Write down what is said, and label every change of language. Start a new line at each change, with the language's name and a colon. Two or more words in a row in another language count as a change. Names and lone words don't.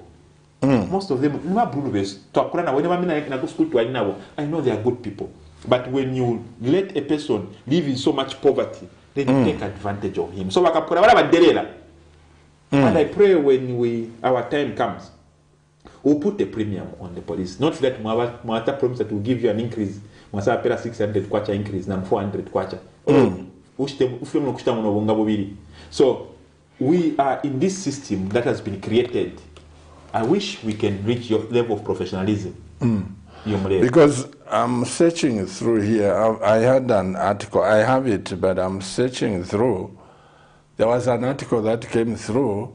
English: Most of them, I know they are good people. But when you let a person live in so much poverty, then you take advantage of him. So and I pray when our time comes, we'll put a premium on the police. Not that Mwata promise that will give you an increase.
Bemba: Mwasa pera 600 kwacha increase, na 400 kwacha.
English: So we are in this system that has been created. I wish we can reach your level of professionalism. Because I'm searching through here. I had an article. I have it, but I'm searching through. There was an article that came through.